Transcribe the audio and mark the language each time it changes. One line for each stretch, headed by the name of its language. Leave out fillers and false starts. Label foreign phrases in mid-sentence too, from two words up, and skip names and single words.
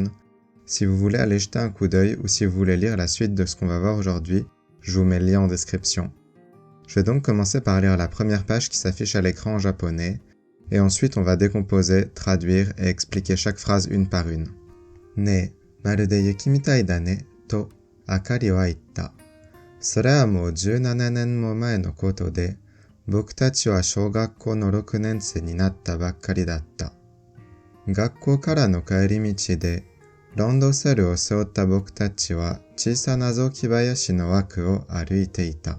French: Si vous voulez aller jeter un coup d'œil ou si vous voulez lire la suite de ce qu'on va voir aujourd'hui, je vous mets le lien en description. Je vais donc commencer par lire la première page qui s'affiche à l'écran en japonais, et ensuite on va décomposer, traduire et expliquer chaque phrase une par une.
Japanese: ね、まるで雪みたいだね、と、明里は言った. それはもう17年も前のことで、僕たちは小学校の6年生になったばっかりだった。学校からの帰り道で、ランドセルを背負った僕たちは小さな雑木林の枠を歩いていた。